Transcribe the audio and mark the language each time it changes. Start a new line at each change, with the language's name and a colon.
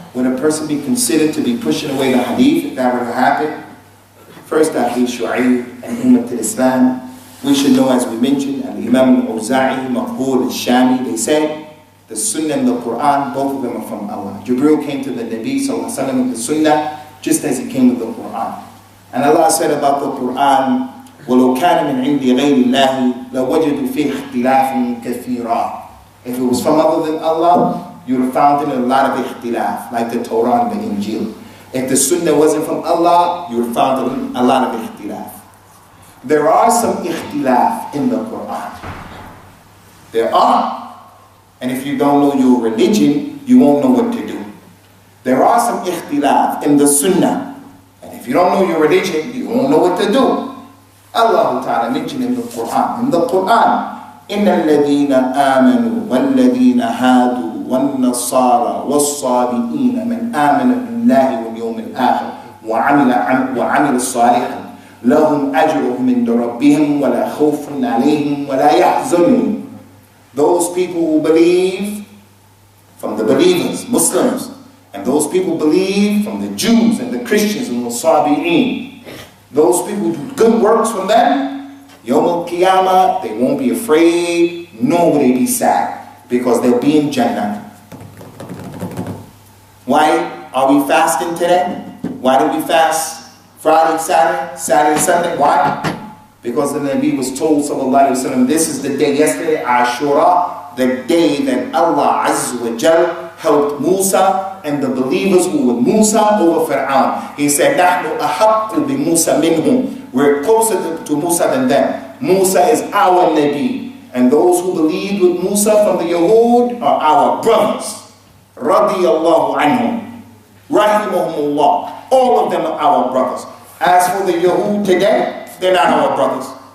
English: Would a person be considered to be pushing away the hadith if that were to happen? First, Akhi Shu'aib and Ummat al-Islam, we should know, as we mentioned, Imam al-Awza'i, Maqbul al-Shami, they said, the Sunnah and the Quran, both of them are from Allah. Jibreel came to the Nabi sallallahu alaihi wasallam with the Sunnah, just as he came with the Quran. And Allah said about the Quran,
Arabic: وَلَوْ كَانَ مِنْ عِنْدِ غَيْرِ اللَّهِ لَوَجَدُوا فِيهِ اخْتِلَافًا كَثِيرًا.
English: If it was from other than Allah, you would have found in a lot of ikhtilaf, like the Torah and the Injil. If the Sunnah wasn't from Allah, you would have found in a lot of ikhtilaf. There are some ikhtilaf in the Quran. There are. And if you don't know your religion, you won't know what to do. There are some ikhtilaf in the Sunnah. And if you don't know your religion, you won't know what to do. Allah Ta'ala mentioned in the Quran,
Arabic: إِنَّ الَّذِينَ آمَنُوا وَالَّذِينَ هَادُوا وَالنَّصَارَى وَالصَّابِئِينَ مَنْ آمَنَ بِاللَّهِ وَالْيَوْمِ الْآخِرِ وَعَمِلَ صَالِحًا لَهُمْ أَجْرُهُمْ عِنْدَ رَبِّهِمْ وَلَا خَوْفٌ عَلَيْهِمْ وَلَا يَحْزَنُونَ.
English: Those people who believe from the believers, Muslims, and those people believe from the Jews and the Christians and the Sabi'een, those people who do good works from them, Yawm al-Qiyamah, they won't be afraid, nor will they be sad, because they'll be in Jannah. Why are we fasting today? Why do we fast Friday, Saturday, Sunday? Why? Because the Nabi was told, sallallahu alayhi wa sallam, this is the day yesterday, Ashura, the day that Allah Azza wa Jal helped Musa and the believers who were Musa over Fir'aun. He said,
Arabic: نَحْنُ أَحَقُّ بِمُوسَى مِنْهُمْ.
English: We're closer to Musa than them. Musa is our Nabi. And those who believed with Musa from the Yahud are our brothers. Radiyallahu anhum. Rahimahumullah. All of them are our brothers. As for the Yahud today, they're not our brothers.